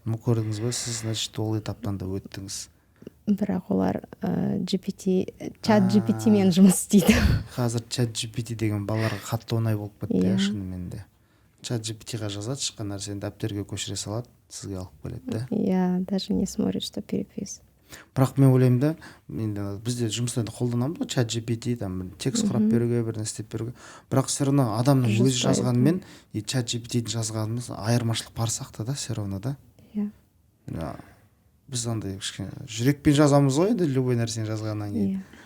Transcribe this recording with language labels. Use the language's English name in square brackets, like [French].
[Kazakh] Көрдіңіз бе, сіз, значит, ол этаптан да өттіңіз. Бірақ олар чат GPT мен жұмыс істейді. Қазір чат GPT деген балаларға қатты оңай болып кетті, шынымен де. Чат GPT-ға жазады, шыққан нәрсені дәптерге көшіре салады, сізге алып келеді, да? [Russian] Иә, даже не смотрит, что перепис. [Kazakh] Бірақ мен ойлаймын да, бізде жұмыста қолданамыз ғой чат GPT, там текст құрап беруге, бір нәрсе істеп беруге. Бірақ [Russian] все равно [Kazakh] адамның өзі жазғанымен и чат GPT-дің жазғанымыз айырмашылық бар сияқты да, все равно да. Иә. Біз андай жүрекпен жазамыз ғой енді любой нәрсені жазғаннан кейін.